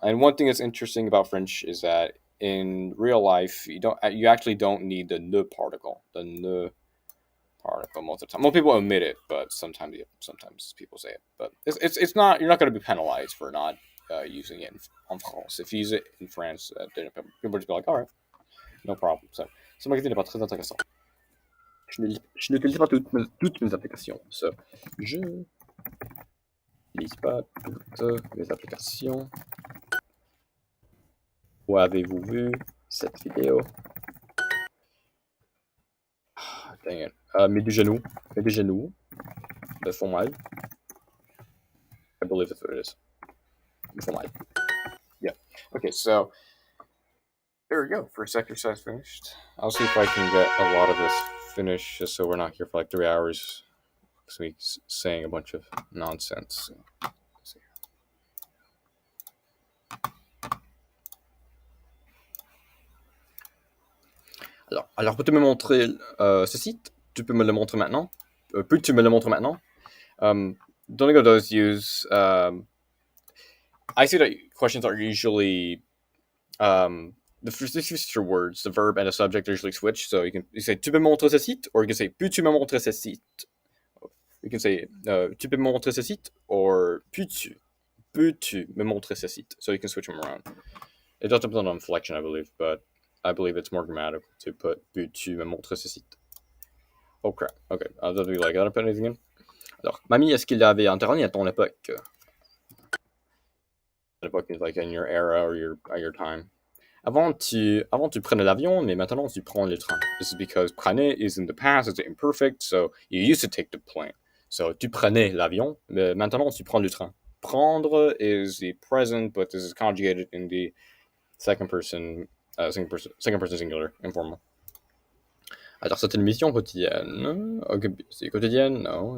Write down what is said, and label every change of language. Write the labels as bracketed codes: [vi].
[en] And one thing that's interesting about French is that in real life, you actually don't need the ne particle. The ne particle most of the time. Most people omit it, but sometimes people say it. But it's not. You're not going to be penalized for not using it [fr] en France. [en] If you use it in France, then people just be like, all right, no problem. [fr] So, ce magazine n'est pas très intéressant. Je n'utilise pas toutes mes applications. So, je n'utilise pas toutes mes applications. Où avez-vous vu cette vidéo? Dang it. Mets du genou. Mets du genou. Me font mal. [en] I believe that's what it is. [fr] Me font mal. [en] Yeah. Okay, so there we go. First exercise finished. I'll see if I can get a lot of this finished, just so we're not here for like 3 hours. This week saying a bunch of nonsense. So, let's see. [fr] Alors, peux-tu me montrer ce site? Tu peux me le montrer maintenant? Peux-tu me le montrer maintenant? [en] Duolingo does use. I see that questions are usually the future words, the verb and the subject are usually switched. So you say [fr] tu peux me montrer ce site, [en] or you can say [fr] peux-tu me montrer ce site. [en] You can say [fr] tu peux me montrer ce site, [en] or [fr] peux-tu me montrer ce site. [en] So you can switch them around. It does depend on inflection, I believe, but I believe it's more grammatical to put [fr] peux-tu me montrer ce site. [en] Oh crap. Okay. That'll be like, I don't put anything in. [fr] Alors, mamie, est-ce qu'il y avait Internet à ton époque? L'époque [en] is like in your era or your time. [fr] Avant tu prenais l'avion, mais maintenant tu prends le train. [en] This is because prenais is in the past, it's imperfect, so you used to take the plane. So [fr] tu prenais l'avion, mais maintenant tu prends le train. [en] Prendre is the present, but this is conjugated in the second person singular, informal. [fr] Alors c'est une mission quotidienne. Okay, c'est quotidienne, no.